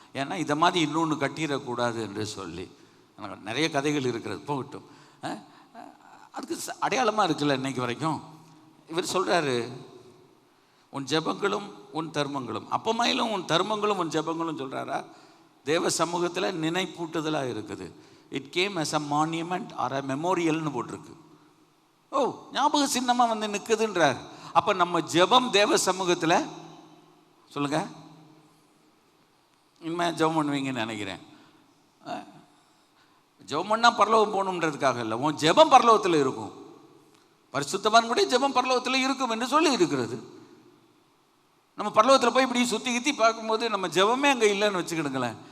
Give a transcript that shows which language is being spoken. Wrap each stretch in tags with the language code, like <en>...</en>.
<ta>ஏன்னா இதை மாதிரி இன்னொன்று கட்டிடக்கூடாது என்று சொல்லி. நிறைய கதைகள் இருக்கிறது, போகட்டும். அதுக்கு அடையாளமாக இருக்குல்ல இன்னைக்கு வரைக்கும். இவர் சொல்கிறாரு, உன் ஜெபங்களும் உன் தர்மங்களும், அப்பமாயிலும் உன் தர்மங்களும் உன் ஜெபங்களும் சொல்கிறாரா? தேவ சமூகத்தில் நினைப்பூட்டுதலாக இருக்குது.</ta> <en>it came as a monument or a memorialனு</en> <ta>போட்டிருக்கு. ஓ, ஞாபக சின்னமாக நிற்குதுன்றார். அப்போ நம்ம ஜெபம் தேவ சமூகத்தில், சொல்லுங்க, இனிமேல் ஜெபம் பண்ணுவீங்கன்னு நினைக்கிறேன். ஜெபம் பண்ணால் பரலோகம் போகணுன்றதுக்காக இல்லை, உன் ஜெபம் பரலோகத்தில் இருக்கும். பரிசுத்தவான்களுடைய ஜெபம் பரலோகத்தில் இருக்கும் என்று சொல்லி இருக்கிறது. நம்ம பரலோகத்தில் போய் இப்படி சுற்றி கித்தி பார்க்கும்போது நம்ம ஜெபமே அங்கே இல்லைன்னு வச்சுக்கிடுங்களேன்.</ta>